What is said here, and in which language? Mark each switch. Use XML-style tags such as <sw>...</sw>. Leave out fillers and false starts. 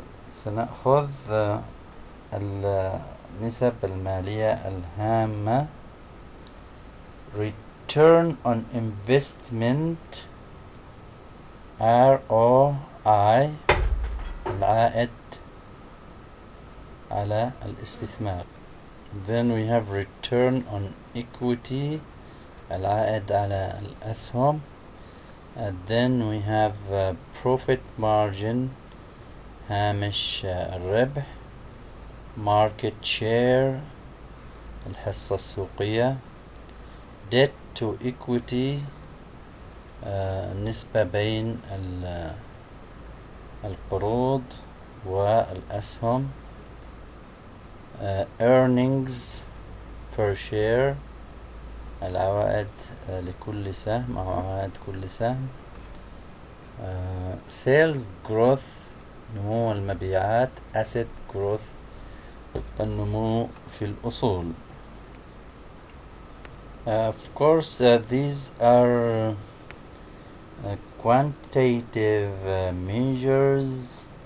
<ar>سنأخذ النسب المالية الهامة.</ar> <en>Return on investment ROI،</en> <ar>العائد على الاستثمار.</ar> <en>Then we have return on equity،</en> <ar>العائد على الأسهم.</ar> <en>And then we have profit margin،</en> <ar>هامش الربح.</ar> <en>market share،</en> <ar>الحصة السوقية.</ar> <en>debt to equity،</en> <ar>النسبة بين القروض والأسهم.</ar> <en>earnings per share،</en> <ar>العوائد لكل سهم أو عوائد كل سهم.</ar> <en>sales growth،</en> <ar>نمو المبيعات.</ar> <en>asset growth،</en> <ar>النمو في الأصول.</ar> <en>Of course these are quantitative measures.</en>